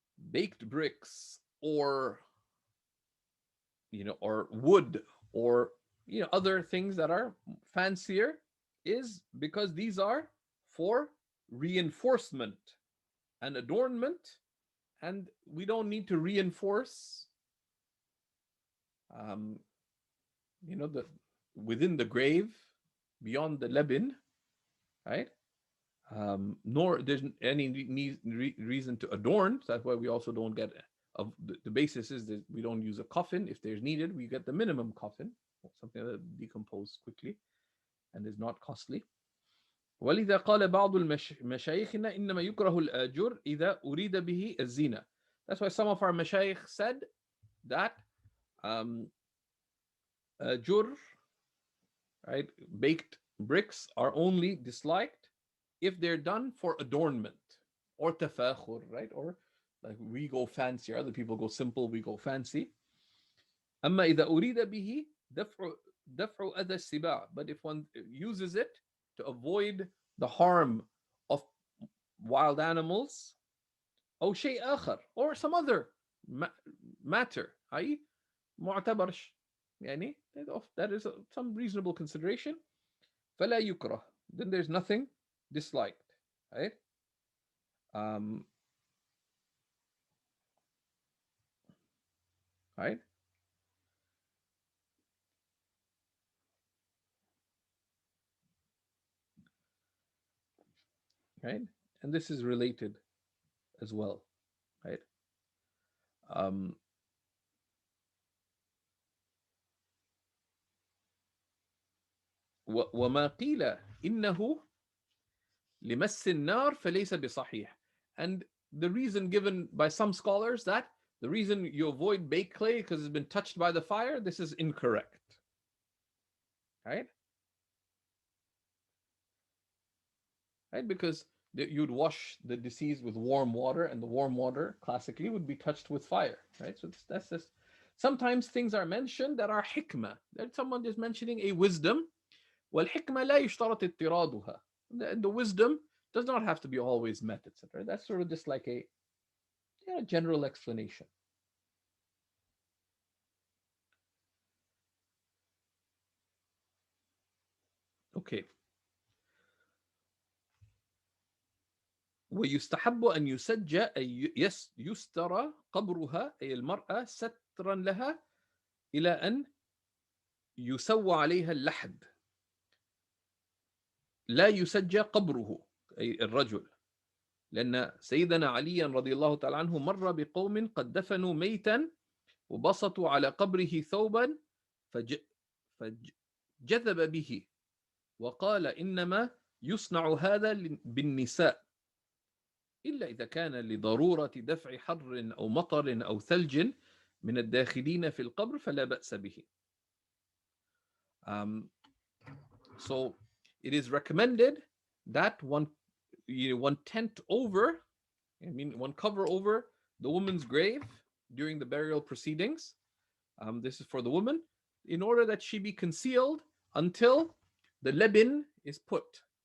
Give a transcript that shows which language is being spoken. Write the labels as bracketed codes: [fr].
[en] baked bricks or, you know, or wood or, you know, other things that are fancier is because these are for reinforcement and adornment, and we don't need to reinforce you know, within the grave beyond the lebin, right? Nor there's any reason to adorn. So that's why we also don't get the basis is that we don't use a coffin. If there's needed, we get the minimum coffin, something that decomposes quickly and is not costly. [ar] ولذا قال بعض مشايخنا إنما يكره الآجر إذا أريد به الزينة. [en] That's why some of our mashayikh said that ajur, right, baked bricks are only disliked if they're done for adornment or tafakhur, right? Or like we go fancy, other people go simple, we go fancy. [ar] أما إذا أريد به دفع أذى السباع. [en] But if one uses it to avoid the harm of wild animals, [ar] أو شيء آخر, [en] or some other matter, i.e. [ar] معتبر, يعني [en] that is some reasonable consideration, [ar] فلا يكره, [en] then there's nothing disliked, right? Right? Right? And this is related as well, right? [ar] وما قيل إنه لمس النار فليس بصحيح. [en] And the reason given by some scholars that the reason you avoid baked clay because it's been touched by the fire, this is incorrect. Right? Right? Because you'd wash the deceased with warm water, and the warm water classically would be touched with fire, right? So that's just, sometimes things are mentioned that are hikmah, that someone is mentioning a wisdom. [ar] والحكمة لا يشترط اضطرادها. [en] The wisdom does not have to be always met, etc. That's sort of just like a general explanation. Okay. [ar] ويستحب أن يسجى أي يسترى قبرها أي المرأة سترا لها إلى أن يسوى عليها اللحد. لا يسجى قبره أي الرجل، لأن سيدنا عليا رضي الله تعالى عنه مر بقوم قد دفنوا ميتا وبسطوا على قبره ثوبا فجذب به وقال إنما يصنع هذا بالنساء إلا إذا كان لضرورة دفع حر أو مطر أو ثلج من الداخلين في القبر فلا بأس به. [en] So it is recommended that one tent over, one cover over the woman's grave during the burial proceedings. This is for the woman, in order that she be concealed until the labin is put.